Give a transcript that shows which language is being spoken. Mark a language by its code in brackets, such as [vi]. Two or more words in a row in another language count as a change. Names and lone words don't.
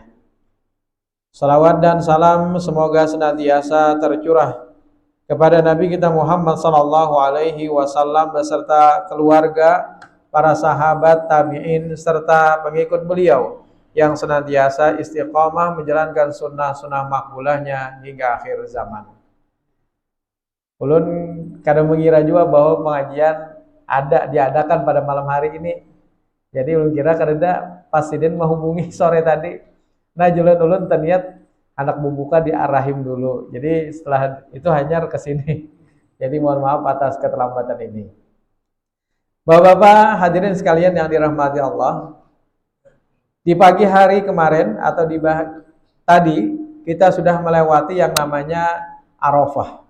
[id] Salawat dan salam semoga senantiasa tercurah kepada Nabi kita Muhammad [ar] صلى الله عليه وسلم [id] beserta keluarga, para sahabat, tabi'in serta pengikut beliau yang senantiasa istiqamah menjalankan sunnah-sunnah makbulahnya hingga akhir zaman. [bjn] Ulun kadang mengira juga bahwa pengajian diadakan pada malam hari ini. Jadi ulun kira kada Pasiden menghubungi sore tadi. Nah ulun terniat anak bubuka diarahim dulu. Jadi setelah itu hanyar ke sini. [id] Jadi mohon maaf atas keterlambatan ini. Bapak-bapak hadirin sekalian yang dirahmati Allah, di pagi hari kemarin atau tadi kita sudah melewati yang namanya Arafah.